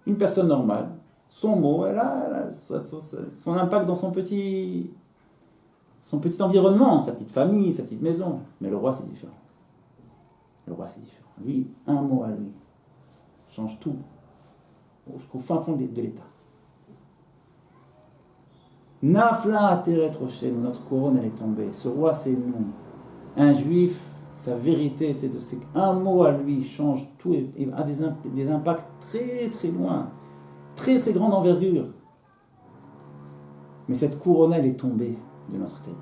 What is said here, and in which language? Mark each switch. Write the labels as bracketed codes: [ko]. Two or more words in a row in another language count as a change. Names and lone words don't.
[fr] Une personne normale, Son mot, elle a son impact dans son petit environnement, sa petite famille, sa petite maison. Mais le roi, c'est différent. Le roi, c'est différent. Lui, un mot à lui change tout, jusqu'au fin fond de l'État. [he] נפלה עטרת ראשנו, [fr] notre couronne, elle est tombée. Ce roi, c'est nous. Un juif, sa vérité, c'est qu'un mot à lui change tout et a des impacts très très loin, très très grande envergure. Mais cette couronne, elle est tombée de notre tête.